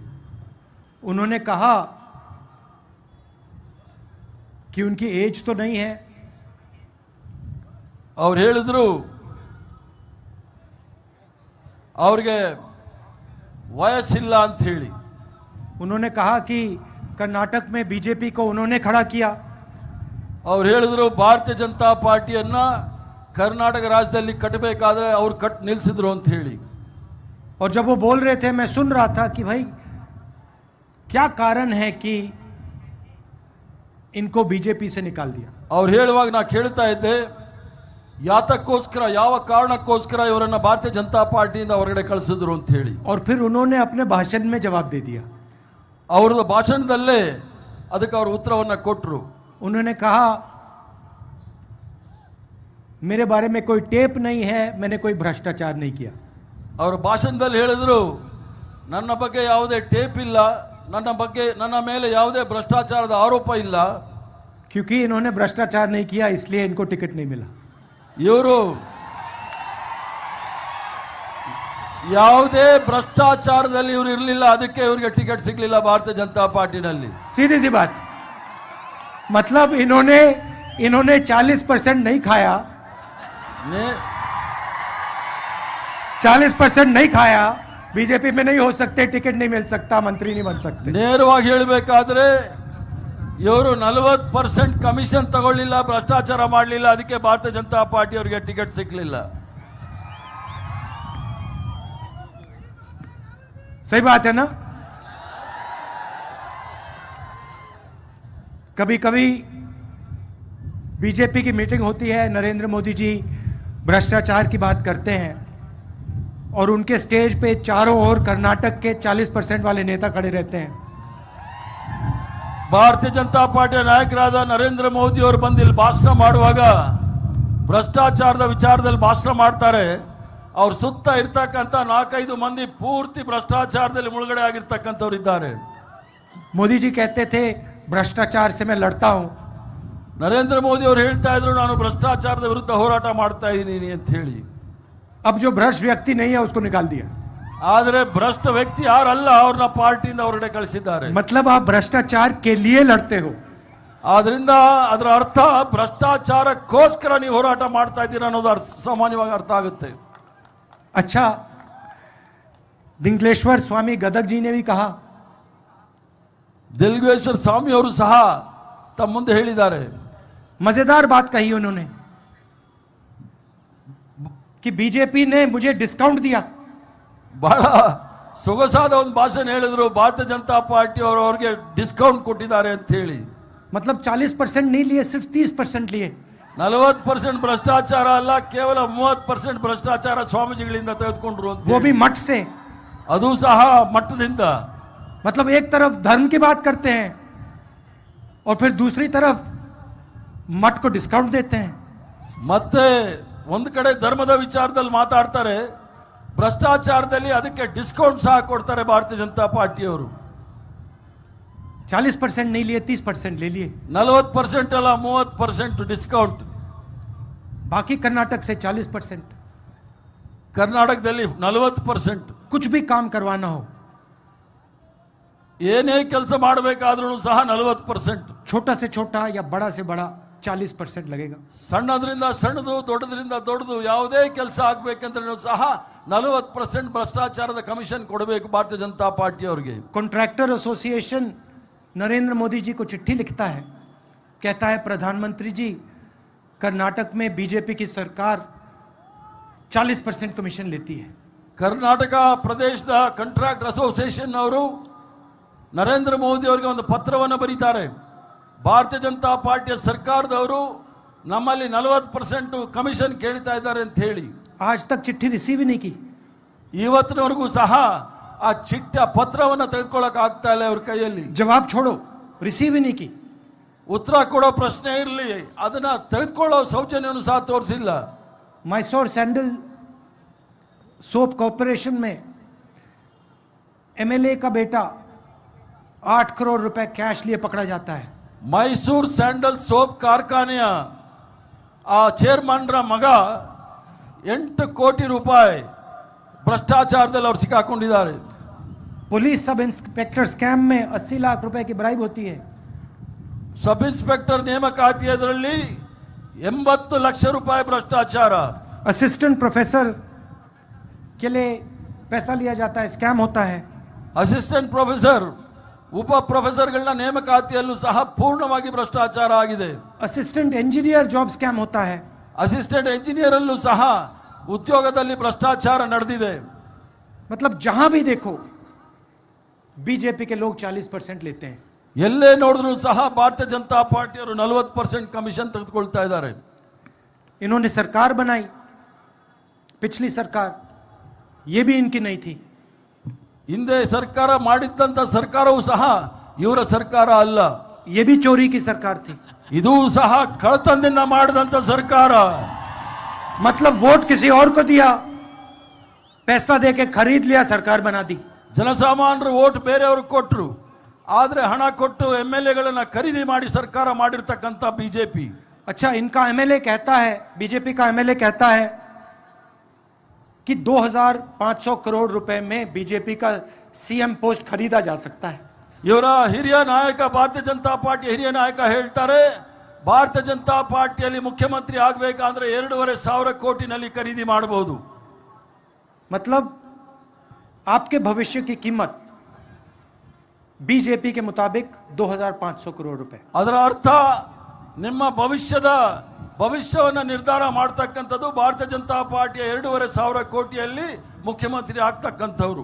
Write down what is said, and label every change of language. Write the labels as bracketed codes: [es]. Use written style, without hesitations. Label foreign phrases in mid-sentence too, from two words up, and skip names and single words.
[hi] उन्होंने कहा कि उनकी एज तो नहीं है, [kn] ಅವ್ರು ಹೇಳಿದ್ರು ಅವ್ರಿಗೆ ವಯಸ್ಸಿಲ್ಲ ಅಂತ ಹೇಳಿ। [hi] उन्होंने कहा कि कर्नाटक में बीजेपी को उन्होंने खड़ा किया। [kn] ಅವ್ರು ಹೇಳಿದ್ರು ಭಾರತೀಯ ಜನತಾ ಪಾರ್ಟಿಯನ್ನ ಕರ್ನಾಟಕ ರಾಜ್ಯದಲ್ಲಿ ಕಟ್ಟಬೇಕಾದ್ರೆ ಅವ್ರು ಕಟ್ ನಿಲ್ಲಿಸಿದ್ರು ಅಂತ ಹೇಳಿ। [hi] और जब वो बोल रहे थे, मैं सुन रहा था कि भाई क्या कारण है कि इनको बीजेपी से निकाल दिया। [kn] ಅವ್ರು ಹೇಳುವಾಗ ನಾ ಕೇಳ್ತಾ ಇದ್ದೆ, ಯಾತಕ್ಕೋಸ್ಕರ ಯಾವ ಕಾರಣಕ್ಕೋಸ್ಕರ ಇವರನ್ನ ಭಾರತೀಯ ಜನತಾ ಪಾರ್ಟಿಯಿಂದ ಹೊರಗಡೆ ಕಳಿಸಿದ್ರು ಅಂತ ಹೇಳಿ। [hi] और फिर उन्होंने अपने भाषण में जवाब दे दिया। [kn] ಅವ್ರದ್ದು ಭಾಷಣದಲ್ಲೇ ಅದಕ್ಕೆ ಅವರು ಉತ್ತರವನ್ನ ಕೊಟ್ಟರು। [hi] उन्होंने कहा मेरे बारे में कोई टेप नहीं है, मैंने कोई भ्रष्टाचार नहीं किया। [kn] ಅವರು ಭಾಷಣದಲ್ಲಿ ಹೇಳಿದ್ರು, ನನ್ನ ಬಗ್ಗೆ ಯಾವುದೇ ಟೇಪ್ ಇಲ್ಲ, ನನ್ನ ಮೇಲೆ ಯಾವುದೇ ಭ್ರಷ್ಟಾಚಾರದ ಆರೋಪ ಇಲ್ಲ। [hi] क्योंकि इन्होंने भ्रष्टाचार नहीं किया इसलिए इनको टिकट नहीं मिला। [kn] ಇವರು ಯಾವುದೇ ಭ್ರಷ್ಟಾಚಾರದಲ್ಲಿ ಇವರು ಇರಲಿಲ್ಲ, ಅದಕ್ಕೆ ಇವರಿಗೆ ಟಿಕೆಟ್ ಸಿಗಲಿಲ್ಲ ಭಾರತೀಯ ಜನತಾ ಪಾರ್ಟಿನಲ್ಲಿ। [hi] सीधी सी बात, मतलब इन्होंने 40% नहीं खाया, 40% नहीं खाया, बीजेपी में नहीं हो सकते, टिकट नहीं मिल सकता, मंत्री नहीं बन सकते। [kn] ನೇರವಾಗಿ ಹೇಳಬೇಕಾದ್ರೆ ಇವರು 40% ಕಮಿಷನ್ ತಗೊಳ್ಳಿಲ್ಲ, ಭ್ರಷ್ಟಾಚಾರ ಮಾಡಲಿಲ್ಲ, ಅದಕ್ಕೆ ಭಾರತೀಯ ಜನತಾ ಪಾರ್ಟಿ ಅವರಿಗೆ ಟಿಕೆಟ್ ಸಿಗಲಿಲ್ಲ। [hi] सही बात है ना। कभी कभी बीजेपी की मीटिंग होती है, नरेंद्र मोदी जी भ्रष्टाचार की बात करते हैं और उनके स्टेज पे चारों ओर कर्नाटक के 40% वाले नेता खड़े रहते हैं। [kn] ಭಾರತೀಯ ಜನತಾ ಪಾರ್ಟಿಯ ನಾಯಕರಾದ ನರೇಂದ್ರ ಮೋದಿ ಅವರು ಬಂದು ಇಲ್ಲಿ ಭಾಷಣ ಮಾಡುವಾಗ ಭ್ರಷ್ಟಾಚಾರದ ವಿಚಾರದಲ್ಲಿ ಭಾಷಣ ಮಾಡ್ತಾರೆ, ಅವ್ರ ಸುತ್ತ ಇರ್ತಕ್ಕಂಥ 4-5 ಮಂದಿ ಪೂರ್ತಿ ಭ್ರಷ್ಟಾಚಾರದಲ್ಲಿ ಮುಳುಗಡೆ ಆಗಿರ್ತಕ್ಕಂಥವ್ರು ಇದ್ದಾರೆ। [hi] मोदी जी कहते थे भ्रष्टाचार से मैं लड़ता हूं। [kn] ನರೇಂದ್ರ ಮೋದಿ ಅವರು ಹೇಳ್ತಾ ಇದ್ರು, ನಾನು ಭ್ರಷ್ಟಾಚಾರದ ವಿರುದ್ಧ ಹೋರಾಟ ಮಾಡ್ತಾ ಇದ್ದೀನಿ ಅಂತ ಹೇಳಿ। [hi] अब जो भ्रष्ट व्यक्ति नहीं है उसको निकाल दिया। [kn] ಆದರೆ ಭ್ರಷ್ಟ ವ್ಯಕ್ತಿ ಯಾರಲ್ಲ ಅವ್ರನ್ನ ಪಾರ್ಟಿಯಿಂದ ಹೊರಗಡೆ ಕಳಿಸಿದ್ದಾರೆ। [hi] मतलब आप भ्रष्टाचार के लिए लड़ते हो। [kn] ಆದ್ರಿಂದ ಅದರ ಅರ್ಥ ಭ್ರಷ್ಟಾಚಾರಕ್ಕೋಸ್ಕರ ನೀವು ಹೋರಾಟ ಮಾಡ್ತಾ ಇದ್ದೀರಾ ಅನ್ನೋದು ಸಾಮಾನ್ಯವಾಗಿ ಅರ್ಥ ಆಗುತ್ತೆ। [hi] अच्छा, दिंगलेश्वर स्वामी गदग जी ने भी कहा, [kn] ದಿಲ್ಗೇಶ್ವರ ಸ್ವಾಮಿ ಅವರು ಸಹ ತಮ್ಮ ಮುಂದೆ ಹೇಳಿದ್ದಾರೆ. [hi] मजेदार बात कही उन्होंने कि बीजेपी ने मुझे डिस्काउंट दिया. [kn] ಬಹಳ ಸೊಗಸಾದ ಒಂದು ಭಾಷಣ ಹೇಳಿದ್ರು. ಭಾರತೀಯ ಜನತಾ ಪಾರ್ಟಿ ಅವರು ಅವ್ರಿಗೆ ಡಿಸ್ಕೌಂಟ್ ಕೊಟ್ಟಿದ್ದಾರೆ ಅಂತ ಹೇಳಿ. [hi] मतलब 40% नहीं लिए, सिर्फ 30% लिए. [kn] 40% ಭ್ರಷ್ಟಾಚಾರ ಅಲ್ಲ, ಕೇವಲ 30% ಭ್ರಷ್ಟಾಚಾರ ಸ್ವಾಮೀಜಿಗಳಿಂದ ತೆಗೆದುಕೊಂಡ್ರು ಅಂತ. [hi] वो भी मठ से. [kn] ಅದು ಸಹ ಮಟ್ಟದಿಂದ. [hi] मतलब एक तरफ धर्म की बात करते हैं और फिर दूसरी तरफ मठ को डिस्काउंट देते हैं. [kn] ಮತ್ತೆ ಒಂದು ಕಡೆ ಧರ್ಮದ ವಿಚಾರದಲ್ಲಿ ಮಾತಾಡ್ತಾರೆ, ಭ್ರಷ್ಟಾಚಾರದಲ್ಲಿ ಅದಕ್ಕೆ ಡಿಸ್ಕೌಂಟ್ ಸಹ ಕೊಡ್ತಾರೆ ಭಾರತೀಯ ಜನತಾ ಪಾರ್ಟಿಯವರು. [hi] 40% नहीं लिए, 30% ले लिए. [kn] 40% ಅಲ್ಲ, 30% ಡಿಸ್ಕೌಂಟ್. [hi] बाकी कर्नाटक से 40%. [kn] ಕರ್ನಾಟಕದಲ್ಲಿ 40%. [hi] कुछ भी काम करवाना हो, [kn] ಏನೇ ಕೆಲಸ ಮಾಡಬೇಕಾದ್ರೂ ಸಹ 40%. [hi] छोटा से छोटा या बड़ा से बड़ा 40% लगेगा. [kn] ಸಣ್ಣದ್ರಿಂದ ಸಣ್ಣದು, ದೊಡ್ಡದ್ರಿಂದ ದೊಡ್ಡದು ಯಾವುದೇ ಕೆಲಸ ಆಗ್ಬೇಕಂದ್ರೆ ಸಹ 40% ಭ್ರಷ್ಟಾಚಾರದ ಕಮಿಷನ್ ಕೊಡಬೇಕು ಭಾರತೀಯ ಜನತಾ ಪಾರ್ಟಿ ಅವರಿಗೆ. [en] contractor association [hi] नरेंद्र मोदी जी को चिट्ठी लिखता है, कहता है प्रधानमंत्री जी, कर्नाटक में बीजेपी की सरकार 40% कमीशन लेती है. [kn] ಕರ್ನಾಟಕ ಪ್ರದೇಶದ [en] contract association [kn] ಅವರು ನರೇಂದ್ರ ಮೋದಿ ಅವರಿಗೆ ಒಂದು ಪತ್ರವನ್ನು ಬರೀತಾರೆ. ಭಾರತೀಯ ಜನತಾ ಪಾರ್ಟಿಯ ಸರ್ಕಾರದವರು ನಮ್ಮಲ್ಲಿ 40% ಕಮಿಷನ್ ಕೇಳ್ತಾ ಇದ್ದಾರೆ ಅಂತ ಹೇಳಿ. [hi] आज तक चिट्ठी रिसीव ही नहीं की. [kn] ಇವತ್ತಿನವರೆಗೂ ಸಹ ಆ ಚಿಟ್ಟ ಪತ್ರವನ್ನು ತೆಗೆದುಕೊಳ್ಳಕ್ ಆಗ್ತಾ ಇಲ್ಲ ಅವ್ರ ಕೈಯಲ್ಲಿ. [hi] जवाब छोड़ो, रिसीव ही नहीं की. [kn] ಉತ್ತರ ಕೊಡೋ ಪ್ರಶ್ನೆ ಇರಲಿ, ಅದನ್ನ ತೆಗೆದುಕೊಳ್ಳೋ ಸೌಜನ್ಯವನ್ನು ಸಹ ತೋರಿಸಿಲ್ಲ. [hi] मैसोर सैंडल सोप कॉर्पोरेशन में एमएलए का बेटा 8 करोड़ रुपए कैश लिए पकड़ा जाता है. [kn] ಮೈಸೂರು ಸ್ಯಾಂಡಲ್ ಸೋಪ್ ಕಾರ್ಖಾನೆಯ ಆ ಚೇರ್ಮನ್ರ ಮಗ 8 ಕೋಟಿ ರೂಪಾಯಿ ಭ್ರಷ್ಟಾಚಾರದಲ್ಲಿ ಅವರು ಸಿಕ್ಕಾಕೊಂಡಿದ್ದಾರೆ. [en] police sub inspector scam [hi] में 80 लाख रुपए की ब्राइब होती है. [en] sub inspector [kn] ನೇಮಕಾತಿಯದರಲ್ಲಿ 80 ಲಕ್ಷ ರೂಪಾಯಿ ಭ್ರಷ್ಟಾಚಾರ. [en] assistant professor [hi] के लिए पैसा लिया जाता है, स्कैम होता है. [en] assistant professor, [kn] ಉಪ ಪ್ರೊಫೆಸರ್ಗಳನ್ನ ನೇಮಕಾತಿಯಲ್ಲೂ ಸಹ ಪೂರ್ಣವಾಗಿ ಭ್ರಷ್ಟಾಚಾರ ಆಗಿದೆ. [en] assistant engineer job scam [hi] होता है. [en] assistant engineer [kn] ಅಲ್ಲೂ ಸಹ ಉದ್ಯೋಗದಲ್ಲಿ ಭ್ರಷ್ಟಾಚಾರ ನಡೆದಿದೆ. [hi] मतलब जहां भी देखो बीजेपी के लोग 40% लेते हैं. [kn] ಎಲ್ಲೇ ನೋಡಿದ್ರು ಸಹ ಭಾರತೀಯ ಜನತಾ ಪಾರ್ಟಿಯವರು 40% ಕಮಿಷನ್ ತೆಗೆದುಕೊಳ್ತಾ ಇದ್ದಾರೆ. [hi] इन्होंने सरकार बनाई, पिछली सरकार, ये भी इनकी नहीं थी. [kn] ಹಿಂದೆ ಸರ್ಕಾರ ಮಾಡಿದ್ದಂತ ಸರ್ಕಾರವೂ ಸಹ ಇವರ ಸರ್ಕಾರ ಅಲ್ಲ. [hi] ये भी चोरी की सरकार थी. [kn] ಇದು ಸಹ ಕಳ್ಳತನದಿಂದ ಮಾಡಿದಂತ ಸರ್ಕಾರ. [hi] मतलब वोट किसी और को दिया, पैसा देके खरीद लिया, सरकार बना दी. [kn] ಜನಸಾಮಾನ್ಯರು ವೋಟ್ ಬೇರೆಯವ್ರಿಗೆ ಕೊಟ್ಟರು, ಆದ್ರೆ ಹಣ ಕೊಟ್ಟು MLA-ಗಳನ್ನ ಖರೀದಿ ಮಾಡಿ ಸರ್ಕಾರ ಮಾಡಿರ್ತಕ್ಕಂಥ ಬಿಜೆಪಿ. [hi] अच्छा, इनका एमएलए कहता है, बीजेपी का एमएलए कहता है कि 2500 करोड़ रुपए में बीजेपी का [en] CM post [hi] खरीदा जा सकता है. [kn] ಇವರ ಹಿರಿಯ ನಾಯಕ, ಭಾರತೀಯ ಜನತಾ ಪಾರ್ಟಿ ಹಿರಿಯ ನಾಯಕ ಹೇಳ್ತಾರೆ, ಭಾರತೀಯ ಜನತಾ ಪಾರ್ಟಿಯಲ್ಲಿ ಮುಖ್ಯಮಂತ್ರಿ ಆಗಬೇಕಾದ್ರೆ 2,500 ಕೋಟಿನಲ್ಲಿ ಖರೀದಿ ಮಾಡಬಹುದು. [hi] मतलब आपके भविष्य की कीमत बीजेपी के मुताबिक 2500 करोड़ रुपए. [kn] ಅದರ ಅರ್ಥ ನಿಮ್ಮ ಭವಿಷ್ಯವನ್ನ ನಿರ್ಧಾರ ಮಾಡತಕ್ಕಂಥದ್ದು ಭಾರತೀಯ ಜನತಾ ಪಾರ್ಟಿಯ 2,500 ಕೋಟಿಯಲ್ಲಿ ಮುಖ್ಯಮಂತ್ರಿ ಆಗ್ತಕ್ಕಂಥವ್ರು.